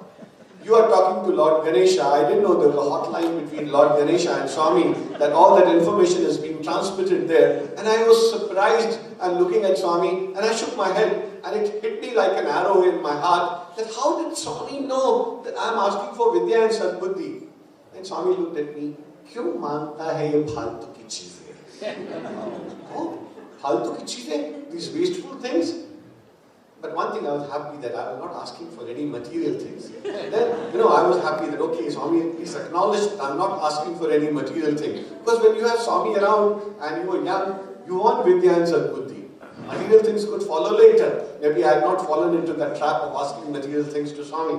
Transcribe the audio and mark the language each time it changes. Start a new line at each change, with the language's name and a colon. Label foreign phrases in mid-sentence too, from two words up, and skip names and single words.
English: You are talking to Lord Ganesha. I didn't know there was a hotline between Lord Ganesha and Swami, that all that information is being transmitted there. And I was surprised and looking at Swami, and I shook my head, and it hit me like an arrow in my heart, that how did Swami know that I am asking for Vidya and Sadbuddhi? And Swami looked at me,
Hindi: "क्यों मानता है ये फालतू की चीज़ें?" Oh, फालतू की चीज़ें?
English: These wasteful things? But one thing I was happy that I was not asking for any material things. Then, I was happy that, okay, Swami, please acknowledge that I'm not asking for any material thing. Because when you have Swami around and you are young, you want Vidya and Sadbuddhi. Material things could follow later. Maybe I had not fallen into that trap of asking material things to Swami.